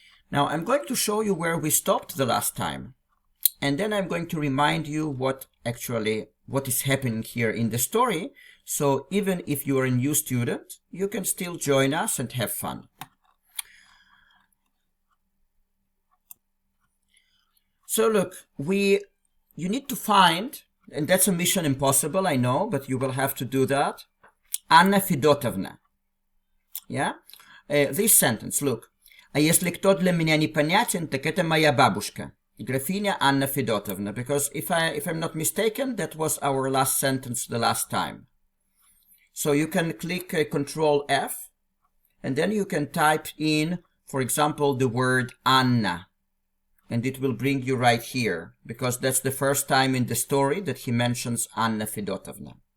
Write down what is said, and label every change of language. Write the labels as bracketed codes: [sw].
[en] Now, I'm going to show you where we stopped the last time, and then I'm going to remind you what is happening here in the story, so even if you are a new student, you can still join us and have fun. So look, you need to find, and that's a mission impossible, I know, but you will have to do that, Anna Fedotovna. Yeah? This sentence, look. [ru] А если кто для меня непонятен, так это моя бабушка, графиня Анна Федотовна. [en] Because if I'm not mistaken, that was our last sentence the last time. So you can click Control F, and then you can type in, for example, the word Anna. And it will bring you right here, because that's the first time in the story that he mentions Anna Fedotovna.